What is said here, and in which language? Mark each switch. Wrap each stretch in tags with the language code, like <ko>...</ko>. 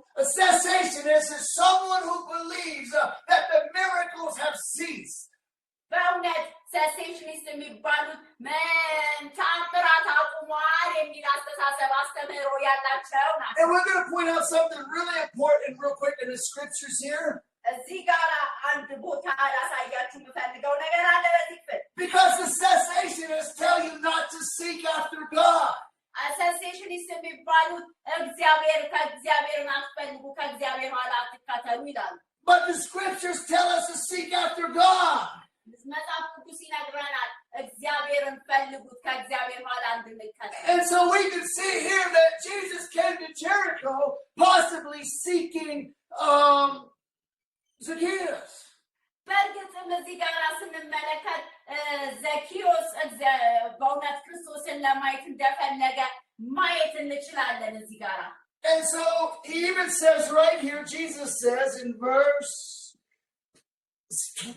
<en>A cessationist is someone who believes that the miracles have ceased.</en> <am>በእውነት cessationist የሚባሉት ተአምራት አቁመዋል የሚል አስተምህሮ ያላቸው ናቸው</am> <en>And we're going to point out something really important real quick in the scriptures here.</en> <am>እዚህ ጋር አንድ ቦታ ላሳያችሁ የምፈልገው ነገር አለ በዚህ ክፍል</am> <en>Because the cessationists tell you not to seek after God.</en> <am>cessationist የሚባሉት ከእግዚአብሔርን አትፈልጉ ከእግዚአብሔር ኋላ አትከተሉ ይላሉ</am> <en>But the scriptures tell us to seek after God.</en> <am>መጽሐፍ ቅዱስ ይነግረናል እግዚአብሔርን ፈልጉት ከእግዚአብሔር ኋላ እንድንከተል</am> <en>And so we can see here that Jesus came to Jericho possibly seeking Zacchaeus.</en> <am>በእርግጥም እዚህ ጋር ስንመለከት ዘኪዮስ በእውነት ክርስቶስን ለማየት እንደፈለገ ማየት እንችላለን እዚህ ጋር</am> <en>And so he even says right here, Jesus says in verse 10,</en>